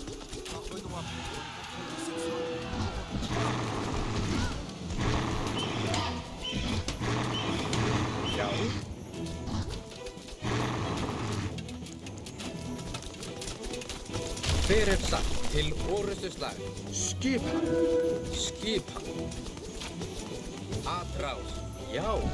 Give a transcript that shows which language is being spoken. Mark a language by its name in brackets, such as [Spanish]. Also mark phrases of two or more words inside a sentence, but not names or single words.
[French] Parvenons à prendre le contrôle de cette zone. [Icelandic] Já. Hver satt til orrustuslag? Skipan. Skipan. Atrás. Já.